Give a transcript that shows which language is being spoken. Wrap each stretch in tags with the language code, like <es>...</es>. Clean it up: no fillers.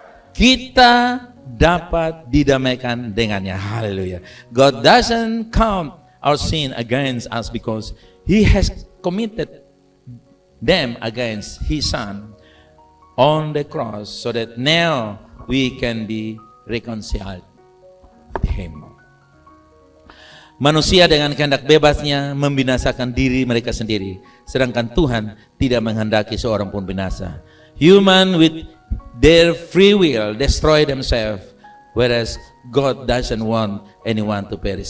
<id>Kita dapat didamaikan dengannya. Haleluya.</id> <en>God doesn't count our sin against us because He has committed them against His Son on the cross so that now we can be reconciled with Him.</en> <id>Manusia dengan kehendak bebasnya membinasakan diri mereka sendiri, sedangkan Tuhan tidak menghendaki seorang pun binasa.</id> <en>Human with their free will destroy themselves, whereas God doesn't want anyone to perish.</en>